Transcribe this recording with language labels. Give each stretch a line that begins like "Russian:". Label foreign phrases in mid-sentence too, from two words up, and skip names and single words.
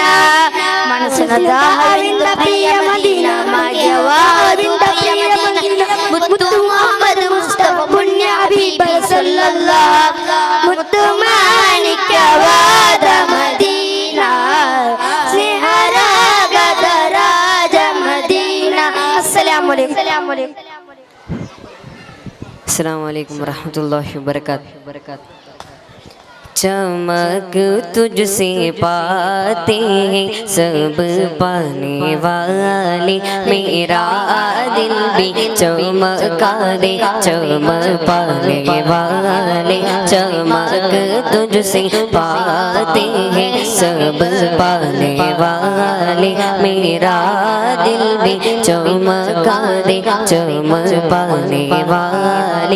Kannada: ಮನಸ್ಸಿನ ದಾಹದಿಂದ ಪ್ರಿಯ ಮದೀನ, ಮಾಗ್ಯವಾದಿಂದ ಪ್ರಿಯ ಮದೀನ. ಮುತ್ತು ಮೊಹಮ್ಮದ್ ಮುಸ್ತಫ ಪುಣ್ಯ ಹಬೀಬ ಸಲ್ಲಲ್ಲಾಹ್. ಮುತ್ತು ಮಾಣಿಕ್ಯವಾದ ಮದೀನ, ಸ್ನೇಹರಾಗದ ರಾಜ ಮದೀನ.
Arabic: السلام عليكم. السلام عليكم رحمة الله و بركاته.
Hindi: चमक तुझसे पाते हैं सब पाने वाले, मेरा दिल भी चमका दे चमक पाने वाले। चमक तुझसे पाते हैं सब पाने वाले, मेरा दिल भी चमका दे चमक पाने वाले।